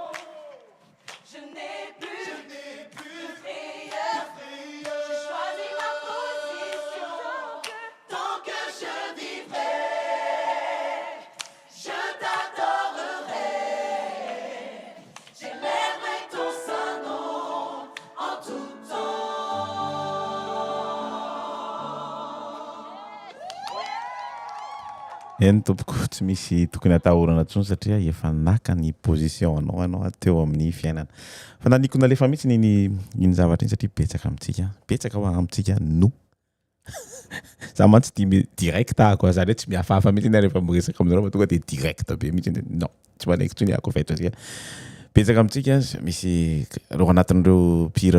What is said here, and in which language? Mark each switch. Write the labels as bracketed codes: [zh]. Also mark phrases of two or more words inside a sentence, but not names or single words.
[fr] Je n'ai plus de frayeur, j'ai choisi ma position. Tant que je vivrai, je t'adorerai. J'élèverai ton saint nom en tout temps. [mg] Eny tompoko tsy misy tokony atahorana intsony satria efa naka ny position anao teo amin'ny fiainana. Fa nanikona alefa mihitsy iny zavatra iny satria betsaka ho amintsika no za mantsy tia direct ako za tsy miafahafa mihitsy iny rehefa miresaka aminareo fa tonga de direct be mihitsy non tsy manaiky tsony ako fa satria betsaka amintsika misy reo anatin'ireo pira